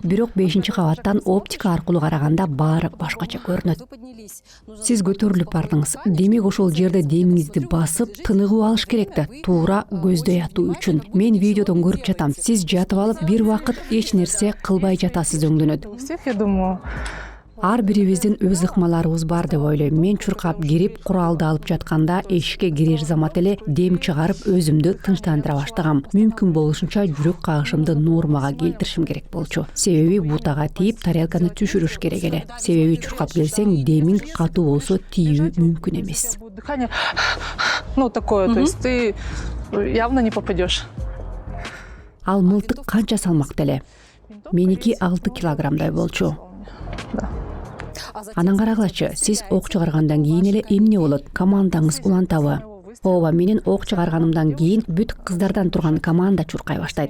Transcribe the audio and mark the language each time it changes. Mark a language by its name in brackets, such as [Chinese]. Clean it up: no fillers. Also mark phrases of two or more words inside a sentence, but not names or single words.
[Kyrgyz] Бирок 5-кабаттан оптика аркылуу караганда баары башкача көрүнөт. Сиз көтөрүлүп бардыңыз. Демек ошол жерде демиңизди басып, тыныгуу алыш керек да, туура көздөй атуу үчүн. Мен видеодон көрүп жатам. Сиз жатып алып бир убакыт эч нерсе кылбай жатасыз өңдөнөт. [Russian] У всех, я думаю. [Kyrgyz] Ар бирибиздин өз ыкмаларыбыз бар деп ойлойм. Мен чуркап кирип, куралды алып жатканда эшикке кирер замат эле дем чыгарып өзүмдү тынчтандыра баштагам. Мүмкүн болушунча жүрөк кагышымды нормага келтиришим керек болчу. Себеби бутага тийип тарелканы түшүрүш керек эле. Себеби чуркап келсең демиң катуу болсо тийүү мүмкүн эмес. [Russian] Дыхание, ну, такое, то есть ты явно не попадешь. [Kyrgyz] Ал мылтык канча салмакта эле? Меники 6 килограммдай болчу. Да. Анан карагылачы, сиз ок чыгаргандан кийин эле эмне болот? Командаңыз улантабы? Ооба, менин ок чыгарганымдан кийин бүт кыздардан турган команда чуркай баштайт.